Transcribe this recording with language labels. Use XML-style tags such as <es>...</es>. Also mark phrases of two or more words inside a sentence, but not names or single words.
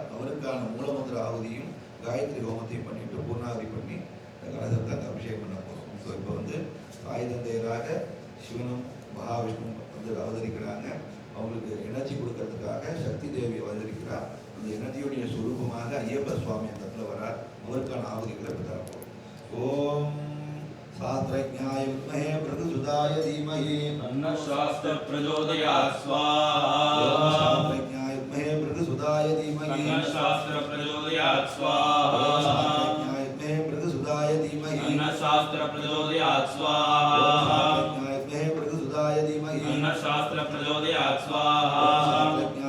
<ta>அவருக்கான மூலமந்திர ஆகுதியும் காயத்ரி ஹோமத்தையும் பண்ணிட்டு பூர்ணாதி பண்ணி இந்த கலசத்தை அங்கே அபிஷேகம் பண்ண போகிறோம். ஸோ இப்போ தாய் தந்தையராக சிவனும் மகாவிஷ்ணு அவதரிக்கிறாங்க. அவங்களுக்கு எனர்ஜி கொடுக்கறதுக்காக சக்தி தேவி அவதரிக்கிறார். அந்த எனர்ஜியுடைய சுரூபமாக ஐயப்ப சுவாமி அந்த இடத்துல வரார். அவருக்கான ஆகுதிகளை இப்போ தரப்போம்.</ta> <sa>ஓம் शास्त्रज्ञाय विद्महे भृगुसुताय धीमहि तन्नः शास्त्र प्रचोदयात् स्वाहा शास्त्रज्ञाय विद्महे भृगुसुताय धीमहि तन्नः शास्त्र प्रचोदयात् स्वाहा शास्त्रज्ञाय विद्महे भृगुसुताय धीमहि तन्नः शास्त्र प्रचोदयात् स्वाहा शास्त्रज्ञाय विद्महे भृगुसुताय धीमहि तन्नः शास्त्र प्रचोदयात् स्वाहा शास्त्रज्ञाय</sa>